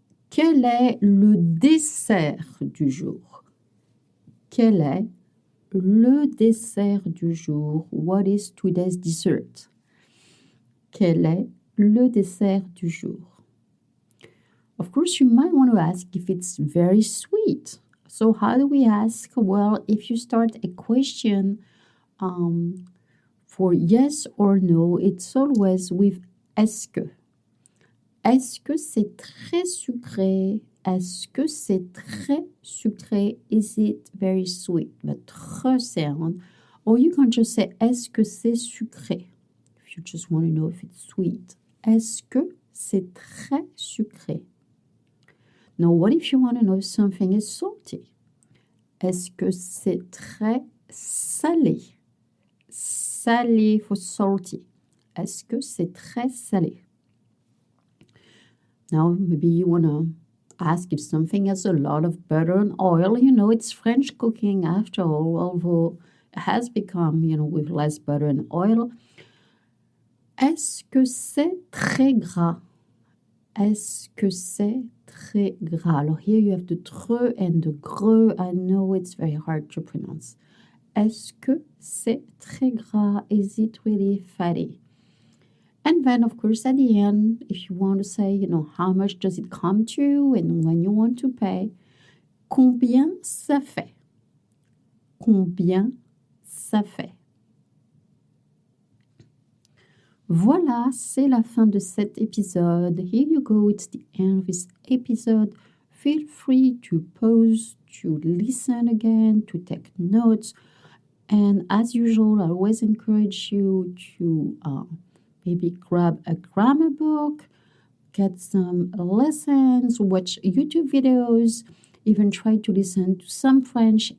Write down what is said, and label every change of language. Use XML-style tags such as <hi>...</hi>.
<fr>Quel est le dessert du jour? Quel est le dessert du jour?</fr> <en>What is today's dessert?</en> <fr>Quel est le dessert du jour?</fr> <en>Of course, you might want to ask if it's very sweet. So how do we ask? Well, if you start a question for yes or no, it's always with</en> <fr>est-ce que. Est-ce que c'est très sucré? Est-ce que c'est très sucré?</fr> <en>Is it very sweet? The tr sound. Or you can just say</en> <fr>est-ce que c'est sucré?</fr> <en>If you just want to know if it's sweet.</en> <fr>Est-ce que c'est très sucré?</fr> <en>Now, what if you want to know if something is salty?</en> <fr>Est-ce que c'est très salé? Salé</fr> <en>for salty.</en> <fr>Est-ce que c'est très salé?</fr> <en>Now, maybe you want to ask if something has a lot of butter and oil. You know, it's French cooking after all, although it has become, with less butter and oil.</en> <fr>Est-ce que c'est très gras? Est-ce que c'est très gras?</fr> <en>Alors, here you have the tre and the gre. I know it's very hard to pronounce.</en> <fr>Est-ce que c'est très gras?</fr> <en>Is it really fatty? And then, of course, at the end, if you want to say, how much does it come to and when you want to pay,</en> <fr>combien ça fait? Combien ça fait? Voilà, c'est la fin de cet épisode.</fr> <en>Here you go, it's the end of this episode. feel free to pause, to listen again, to take notes. And as usual, I always encourage you to maybe grab a grammar book, get some lessons, watch YouTube videos, even try to listen to some French.</en>